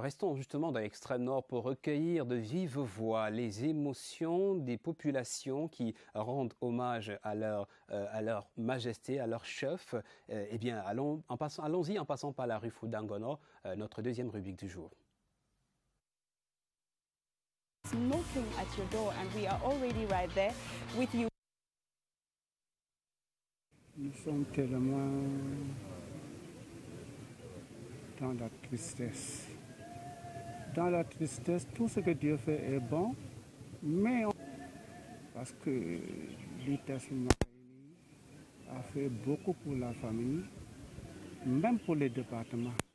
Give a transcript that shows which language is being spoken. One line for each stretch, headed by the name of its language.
French: Restons justement dans l'Extrême Nord pour recueillir de vive voix les émotions des populations qui rendent hommage à leur majesté, à leur chef. Eh bien, allons-y en passant par la rue Foudangono, notre deuxième rubrique du jour.
English: Knocking at your door and we are already right there with you.
French: Nous sommes tellement dans la tristesse. Dans la tristesse, tout ce que Dieu fait est bon, mais parce que Lita Soumakaini a fait beaucoup pour la famille, même pour les départements.